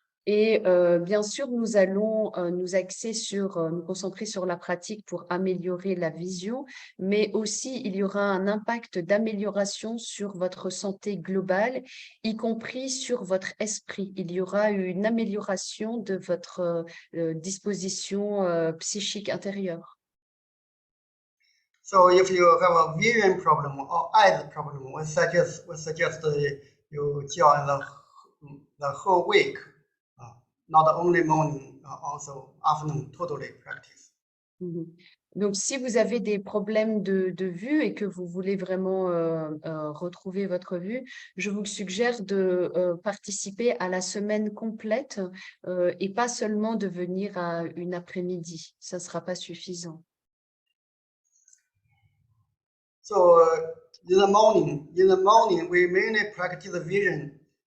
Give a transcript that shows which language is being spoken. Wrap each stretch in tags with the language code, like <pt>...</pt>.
<fr>Et bien sûr, nous allons nous concentrer sur la pratique pour améliorer la vision, mais aussi il y aura un impact d'amélioration sur votre santé globale, y compris sur votre esprit. Il y aura une amélioration de votre disposition psychique intérieure.</fr> <en>So if you have a vision problem or eyes problem, we suggest you join the whole week, not only morning, also afternoon, totally practice.</en> <fr>Donc, si vous avez des problèmes de vue et que vous voulez vraiment retrouver votre vue, je vous suggère de participer à la semaine complète et pas seulement de venir à une après-midi. Ça ne sera pas suffisant.</fr> <en>So in the morning, we mainly practice the vision.</en>